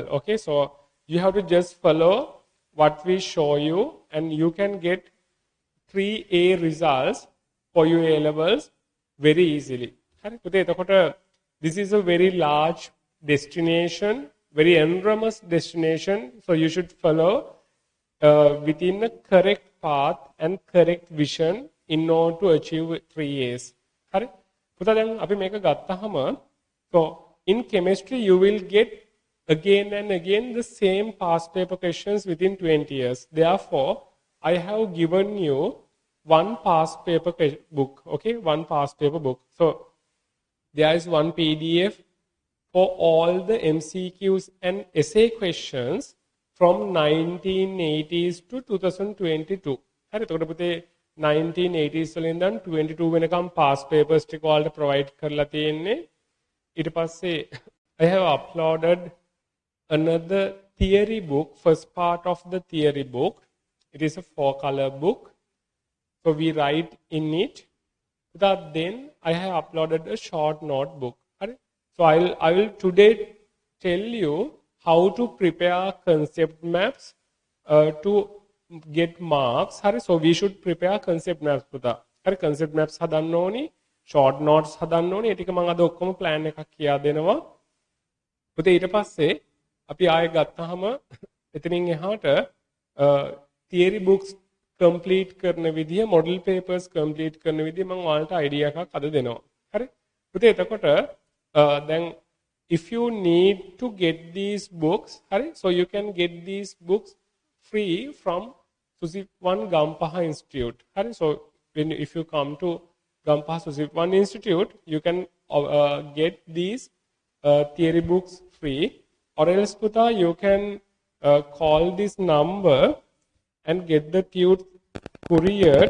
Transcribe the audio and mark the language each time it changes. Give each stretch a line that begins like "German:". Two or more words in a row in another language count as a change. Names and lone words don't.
English: Okay, so you have to just follow what we show you, and you can get 3A results for your A levels very easily. This is a very large destination, very enormous destination, so you should follow within a correct path and correct vision in order to achieve 3A's.
Sinhala: හරි? පුතා දැන් අපි මේක ගත්තාම
English: so in chemistry you will get again and again the same past paper questions within 20 years. Therefore, I have given you one past paper book, okay? One past paper book. So there is one PDF for all the MCQs and essay questions from 1980s to 2022.
Sinhala: හරි එතකොට පුතේ 1980s වලින් ඉඳන් 22 වෙනකම්
English: past papers
Sinhala: ටික ඔයාලට provide කරලා තියෙන්නේ. ඊට පස්සේ
English: I have uploaded another theory book, first part of the theory book. It is a 4-color book. So we write in it. Then I have uploaded a short notebook. So I will today tell you how to prepare concept maps to get marks. So we should prepare concept maps. Concept maps
Sinhala: හදන්න ඕනි,
English: short notes
Sinhala: හදන්න ඕනි. ඒ ටික මම අද ඔක්කොම plan එකක් කියා දෙනවා. පුතේ ඊට පස්සේ අපි ආයෙ ගත්තාම එතනින් එහාට
English: theory books
Sinhala: complete කරන විදිය,
English: model papers
Sinhala: complete කරන විදිය මම ඔයාලට idea එකක් අද දෙනවා. හරි? පුතේ එතකොට
English: then if you need to get these books, හරි? So you can get these books free from Susip1 Gampaha Institute. Hurry. So if you come to Gampaha Susip1 Institute, you can get these theory books free, or else puta you can call this number and get the tutor couriered.